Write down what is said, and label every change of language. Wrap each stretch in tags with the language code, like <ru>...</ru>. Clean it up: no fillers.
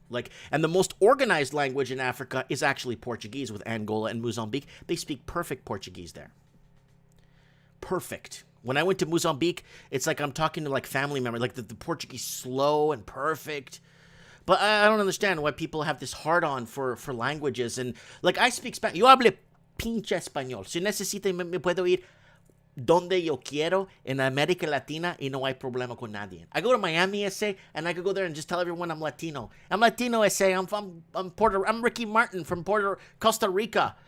<en>Like, and the most organized language in Africa is actually Portuguese with Angola and Mozambique. They speak perfect Portuguese there. Perfect. When I went to Mozambique, it's like I'm talking to like family members. Like the Portuguese slow and perfect. But I don't understand why people have this hard-on for languages. And like I speak Spanish.</en> <es>Yo hablo pinche español. Si necesita me puedo ir donde yo quiero en America Latina y no hay problema con nadie.</es> <en>I go to Miami, SA, and I could go there and just tell everyone I'm Latino. I'm Latino, SA. I'm Ricky Martin from Costa Rica.</en>